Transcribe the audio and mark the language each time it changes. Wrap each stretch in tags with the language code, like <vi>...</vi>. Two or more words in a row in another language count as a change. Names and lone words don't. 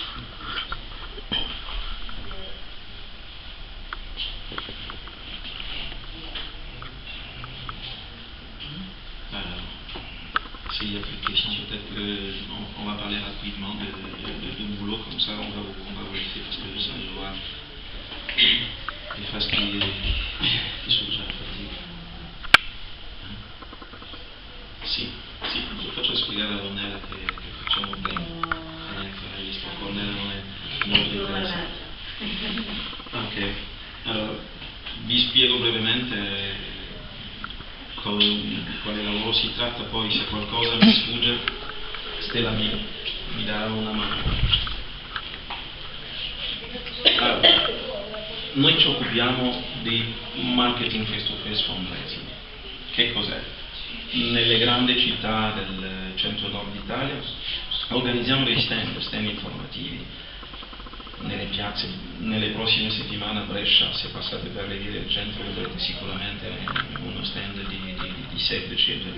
<fr>Alors, s'il y a plus de questions, peut-être qu'on va parler rapidement de boulot, comme ça on va vous laisser parce que ça je vois des phases qui sont déjà fatiguées.</fr> <it>Sì, faccio spiegare a Ornella che facciamo bene, visto che Ornella non è molto interessante. Ok, allora vi spiego brevemente di quale lavoro si tratta, poi se qualcosa mi sfugge Stella mi darà una mano. Allora, noi ci occupiamo di marketing</it> <en>face-to-face fundraising.</en> <it>Che cos'è? Nelle grandi città del centro-nord d'Italia organizziamo dei stand informativi nelle piazze. Nelle prossime settimane a Brescia, se passate per le vie del centro, vedrete sicuramente uno stand di Save the Children.</it>